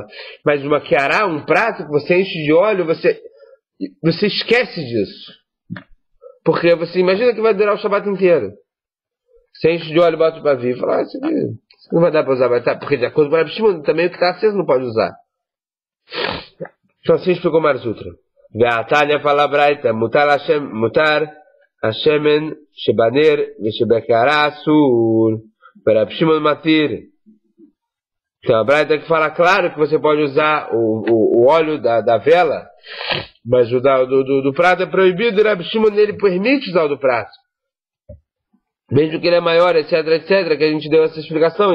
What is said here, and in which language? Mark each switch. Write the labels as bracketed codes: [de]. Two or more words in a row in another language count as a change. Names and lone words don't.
[pt] Mas uma quiará, um prato que você enche de óleo, você esquece disso. Porque você imagina que vai durar o Shabat inteiro. Você enche de óleo e bota para vir e fala, isso não vai dar para usar, vai estar. Porque de acordo com o Rabi Shimon, também o que está aceso não pode usar. Então assim explicou Marzutra. [arc] Ve'atanya fala braita, mutar Hashemen shebaner veshebekara asur. [pt] Rabi Shimon matir. Então a braita que fala claro que você pode usar o óleo da vela, mas o do prato é proibido. E Rabi Shimon ele permite usar o do prato, mesmo que ele é maior, etc, que a gente deu essa explicação.